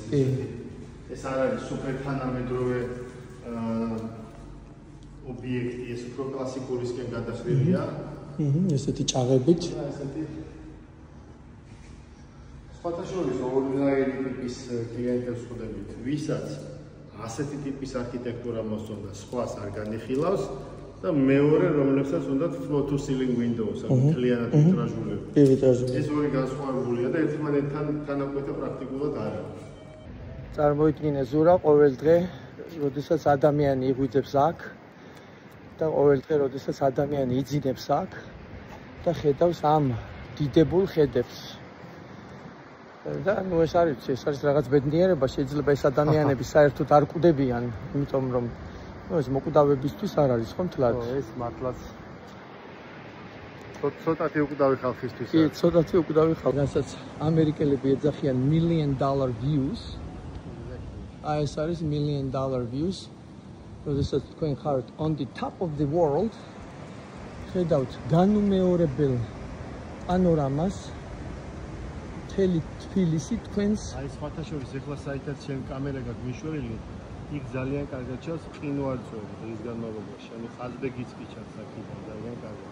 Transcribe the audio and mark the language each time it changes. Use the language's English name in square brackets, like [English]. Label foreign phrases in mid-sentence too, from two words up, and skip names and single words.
[Georgian] ეს არ არის სუპერთანამედროვე ობიექტი, ეს უფრო კლასიკურისკენ გადახრილია. ესეთი ჭაღებით. ესეთი სხვათაშორის ორინაირი ტიპის კლიენტებს ხვდებით, ვისაც ასეთი ტიპის არქიტექტურა მოსწონდა, სხვას არ განიხილავს და მეორე, რომლებსაც უნდათ [English] floor to ceiling windows, [Georgian] მთლიანად ვიტრაჟულები. ეს ორი განსხვავებულია და ერთმანეთთან თანაკვეთა პრაქტიკულად არ არის. წარმოიდგინე ზურა ყოველ დღე, როდესაც ადამიანი იღვიძებს აქ და ყოველ დღე, როდესაც ადამიანი იძინებს აქ და ხედავს ამ დიდებულ ხედებს. და ნუ ეს არის რაღაც ბედნიერება, შეიძლება ეს ადამიანები საერთოდ არ კვდებიან, იმიტომ რომ ეს მოკვდავებისთვის არ არის ხო მთლად. ეს მართლაც ცოტათი უკვდავი ხალხისთვის არის. კი, ცოტათი უკვდავი ხალხი, რასაც ამერიკელები ეძახიან [English] $1 million views. [Georgian] აი ეს არის [English] $1 million views. [Georgian] როდესაც თქვენ ხართ [English] on the top of the world, [Georgian] ხედავთ განუმეორებელ პანორამას, მთელი თბილისი თქვენს. აი სხვათაშორის ეხლა საერთოდ შენ კამერა გაქვს მიშვერილი, იქ ძალიან კარგად ჩანს ყინვარწვერი დღის განმავლობაში, ანუ ხაზბეგიც კი ჩანს აქედან ძალიან კარგად.